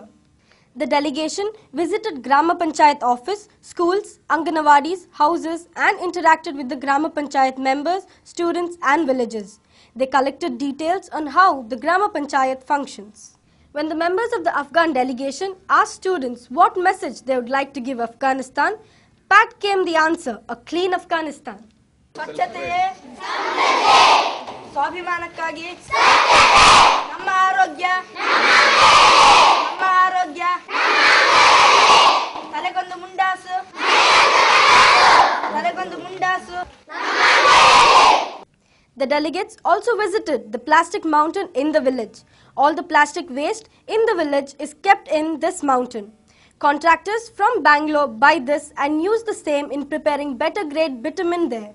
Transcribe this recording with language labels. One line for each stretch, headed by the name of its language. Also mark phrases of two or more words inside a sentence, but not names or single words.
English: The delegation visited Grama Panchayat office, schools, Anganawadis, houses and interacted with the Grama Panchayat members, students and villagers. They collected details on how the Grama Panchayat functions. When the members of the Afghan delegation asked students what message they would like to give Afghanistan, pat came the answer, a clean Afghanistan.
Kannada: ಸ್ವಚ್ಛತೆಯೇ ಸ್ವಾಭಿಮಾನಕ್ಕಾಗಿ ನಮ್ಮ ಆರೋಗ್ಯ ತಲೆಗೊಂದು ಮುಂಡಾಸು
English: The delegates also visited the plastic mountain in the village. All the plastic waste in the village is kept in this mountain. Contractors from Bangalore buy this and use the same in preparing better grade bitumen there.